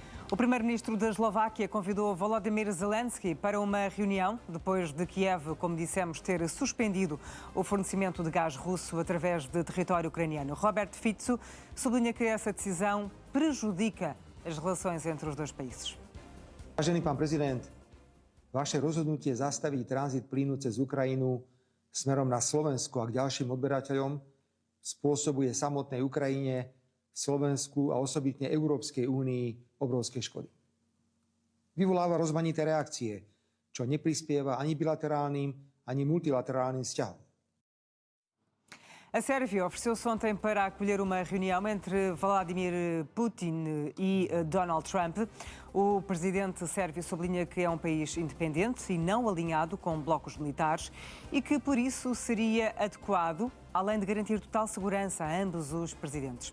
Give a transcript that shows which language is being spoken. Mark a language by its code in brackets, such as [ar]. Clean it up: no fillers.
[pt] O primeiro-ministro da Eslováquia convidou Volodymyr Zelensky para uma reunião, depois de Kiev, como dissemos, ter suspendido o fornecimento de gás russo através de território ucraniano. Robert Fico sublinha que essa decisão prejudica as relações entre os dois países. [sk] Vážený pán prezident, vaše rozhodnutie zastaviť tranzit plynu cez Ukrajinu smerom na Slovensko a k ďalším odberateľom spôsobuje samotnej Ukrajine, Slovensku a osobitne Európskej únii obrovské škody. Vyvoláva rozmanité reakcie, čo neprispieva ani bilaterálnym, ani multilaterálnym vzťahom. [pt] A Sérvia ofereceu-se ontem para acolher uma reunião entre Vladimir Putin e Donald Trump. O presidente sérvio sublinha que é um país independente e não alinhado com blocos militares e que, por isso, seria adequado, além de garantir total segurança a ambos os presidentes.